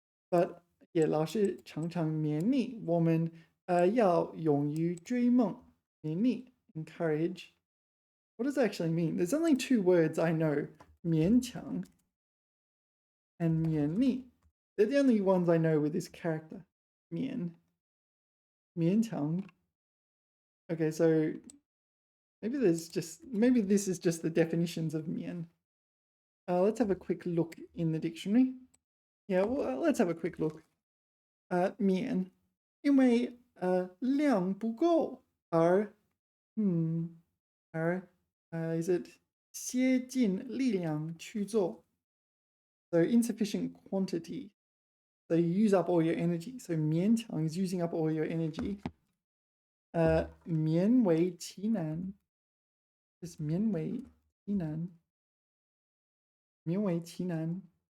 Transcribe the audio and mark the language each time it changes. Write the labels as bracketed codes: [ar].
[zh] But yeah, 老师常常勉励我们要勇于追梦. [en] 勉励, encourage. What does that actually mean? There's only two words I know, 勉强 and 勉励. They're the only ones I know with this character, 勉强. Okay, so maybe this is just the definitions of 勉. Let's have a quick look in the dictionary. Yeah, well, let's have a quick look. [zh] 勉, 因为量不够而 [en] is it [zh] 竭尽力量去做? [en] So insufficient quantity. So you use up all your energy. So 勉强 is using up all your energy. [zh] 勉为其难.Just 勉为其难.勉为其难.